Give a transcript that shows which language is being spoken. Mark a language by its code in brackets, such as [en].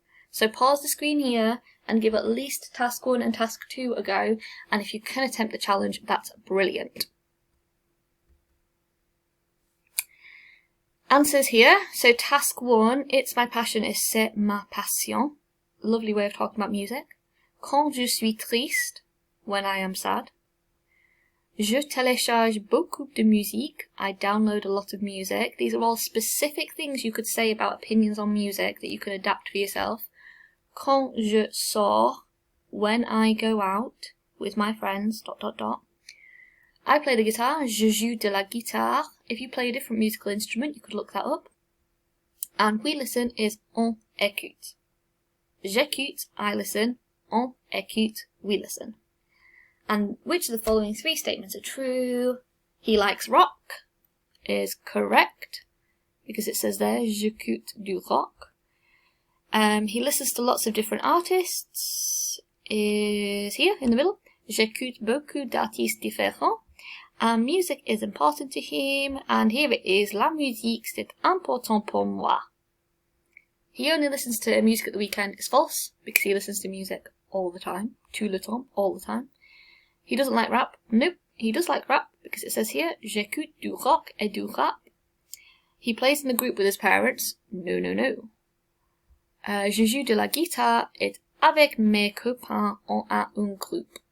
[en] So pause the screen here and give at least task 1 and task 2 a go, and if you can attempt the challenge, that's brilliant. Answers here. So task 1, it's my passion is [fr] c'est ma passion. [en] Lovely way of talking about music. [fr] Quand je suis triste, [en] when I am sad. [fr] Je télécharge beaucoup de musique. [en] I download a lot of music. These are all specific things you could say about opinions on music that you can adapt for yourself. [fr] Quand je sors, [en] when I go out with my friends, ... I play the guitar. [fr] Je joue de la guitare. [en] If you play a different musical instrument, you could look that up. And we listen is [fr] on écoute. J'écoute, [en] I listen. [fr] On écoute, [en] we listen. And which of the following 3 statements are true? He likes rock is correct, because it says there, [fr] j'écoute du rock. [en] He listens to lots of different artists is here in the middle. [fr] J'écoute beaucoup d'artistes différents. [en] And music is important to him, and here it is, [fr] la musique c'est important pour moi. [en] He only listens to music at the weekend is false, because he listens to music all the time, [fr] tout le temps, [en] all the time. He doesn't like rap. Nope, he does like rap, because it says here, [fr] j'écoute du rock et du rap. [en] He plays in the group with his parents. No. [fr] Je joue de la guitare et avec mes copains on a un groupe.